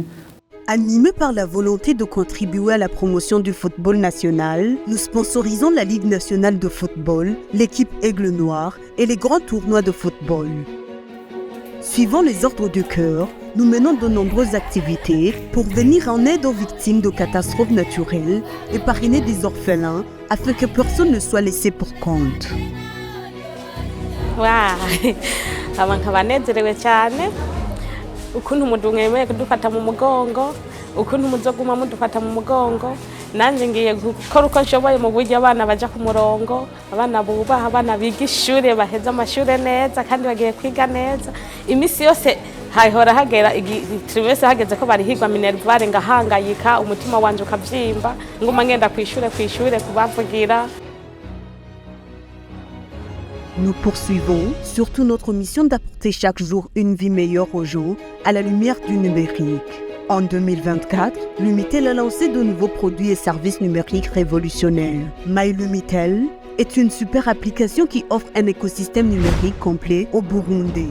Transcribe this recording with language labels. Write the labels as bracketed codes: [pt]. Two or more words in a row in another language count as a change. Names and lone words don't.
[fr] Animés par la volonté de contribuer à la promotion du football national, nous sponsorisons la Ligue nationale de football, l'équipe Aigle Noir et les grands tournois de football. Suivant les ordres du cœur, nous menons de nombreuses activités pour venir en aide aux victimes de catastrophes naturelles et parrainer des orphelins afin que personne ne soit laissé pour compte. [rn] Abantu banezerewe cyane ukuntu mudufata mu mugongo ukuntu muzoguma mudufata mu mugongo nanjye ngiye gukora uko nshoboye mu buryo abana baja ku murongo, abana bubaha, abana biga ishure baheza amashure neza kandi bagiye kwiga neza. Imisi yose hahora hagera trimese hageze ko barihirwa minervare ngahangayika, umutima wanje ukavyimba, nguma ngenda kw'ishure kubavugira. [fr] Nous poursuivons surtout notre mission d'apporter chaque jour une vie meilleure aux gens à la lumière du numérique. En 2024, Lumitel a lancé de nouveaux produits et services numériques révolutionnaires. MyLumitel est une super application qui offre un écosystème numérique complet au Burundi.